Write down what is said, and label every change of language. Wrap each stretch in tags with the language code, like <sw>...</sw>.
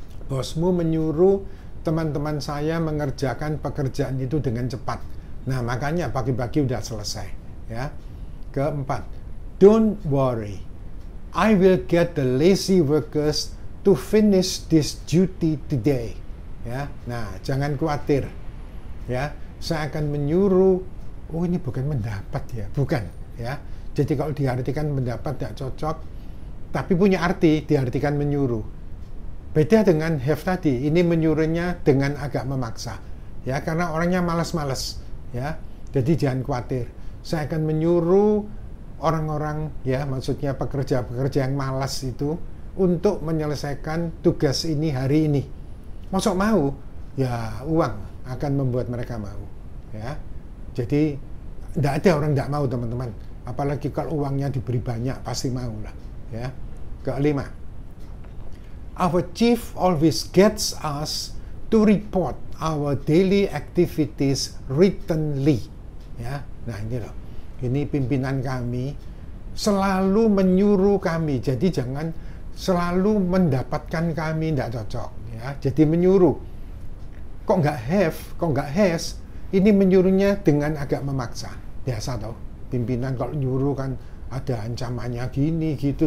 <id>Bosmu menyuruh teman-teman saya mengerjakan pekerjaan itu dengan cepat. Nah, makanya pagi-pagi udah selesai, ya.</id> <en>Keempat, don't worry, I will get the lazy workers to finish this duty today.</en> <id>Ya, nah, jangan khawatir, ya. Saya akan menyuruh. Oh, ini bukan mendapat, ya, bukan, ya. Jadi kalau diartikan mendapat tidak cocok, tapi punya arti diartikan menyuruh. Beda dengan have tadi, ini menyuruhnya dengan agak memaksa, ya, karena orangnya malas-malas, ya. Jadi jangan khawatir. Saya akan menyuruh orang-orang, ya, maksudnya pekerja-pekerja yang malas itu untuk menyelesaikan tugas ini hari ini. Masuk mau, ya, uang akan membuat mereka mau, ya. Jadi tidak ada orang tidak mau, teman-teman. Apalagi kalau uangnya diberi banyak, pasti mau lah, ya.</id> <en>Kelima, our chief always gets us to report our daily activities writtenly.</en> <id>Ya, nah ini loh. Ini pimpinan kami selalu menyuruh kami. Jadi jangan selalu mendapatkan kami, tidak cocok. Ya, jadi menyuruh. Kok nggak have, kok nggak has? Ini menyuruhnya dengan agak memaksa. Biasa toh. Pimpinan kalau nyuruh kan ada ancamannya gini gitu.</id>